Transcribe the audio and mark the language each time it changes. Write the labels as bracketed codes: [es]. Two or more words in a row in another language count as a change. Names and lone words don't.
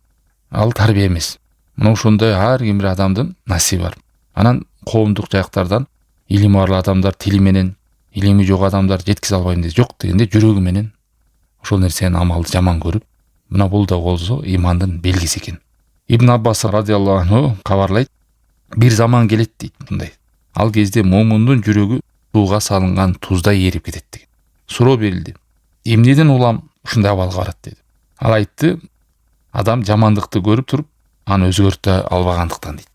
[ky] Ал тарбия эмес. Мына ошондой ар ким бир адамдын насиби бар. Анан коомдук жактардан илими бар адамдар тили менен, илими жок адамдар жеткизе албайм дейт. Жок дегенде жүрөгү менен ошол нерсени амалды жаман көрүп, мына бул да болсо имандын белгиси экен. Ибн Аббас [ar] رضي الله عنه [ky] кабарлайт, бир заман келет дейт мындай. Ал кезде момундун жүрөгү сууга салынган туздай эрип кетет деген. Суроо берилди. Эмнеден улам ушундай абалга барат деди. Ал айтты, адам жамандыкты көрүп туруп, аны өзгөртө албагандыктан дейт.